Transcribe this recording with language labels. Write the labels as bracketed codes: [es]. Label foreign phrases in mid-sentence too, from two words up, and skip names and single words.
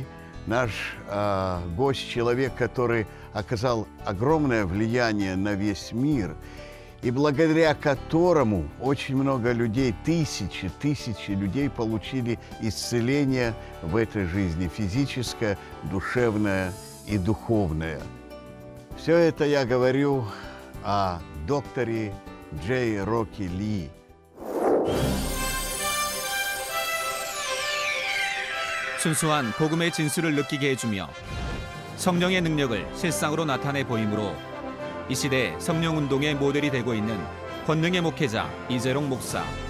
[ru] Наш гость – человек, который оказал огромное влияние на весь мир, и благодаря которому очень много людей, тысячи людей получили исцеление в этой жизни, физическое, душевное и духовное. Все это я говорю о докторе Джей Роки Ли. [ko] 순수한 복음의 진수를 느끼게 해주며 성령의 능력을 실상으로 나타내 보이므로 이 시대 성령운동의 모델이 되고 있는 권능의 목회자 이재롱 목사.